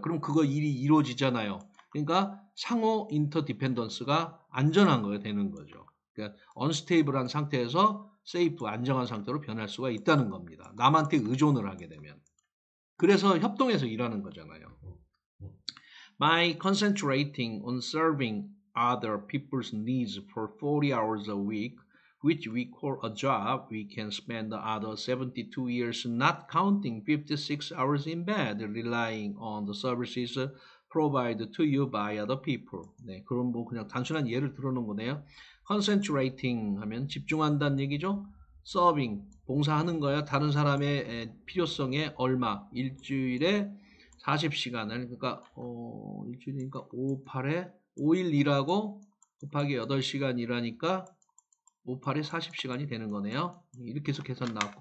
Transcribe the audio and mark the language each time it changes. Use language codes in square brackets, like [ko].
[ko] 그럼 그거 일이 이루어지잖아요. 그러니까 상호 interdependence가 안전한 거예요. 되는 거죠. 그러니까 unstable한 상태에서 safe, 안정한 상태로 변할 수가 있다는 겁니다. 남한테 의존을 하게 되면. 그래서 협동해서 일하는 거잖아요. [en] By concentrating on serving other people's needs for 40 hours a week, which we call a job, we can spend the other 72 years not counting 56 hours in bed, relying on the services provided to you by other people. [ko] 네, 그럼 뭐 그냥 단순한 예를 들어놓은 거네요. concentrating 하면 집중한다는 얘기죠. serving, 봉사하는 거야. 다른 사람의 필요성에 얼마, 일주일에 40시간을, 그러니까 일주일이니까 5, 8에 5일 일하고 곱하기 8시간 일하니까 5, 8에 40시간이 되는 거네요. 이렇게 해서 계산 나왔고.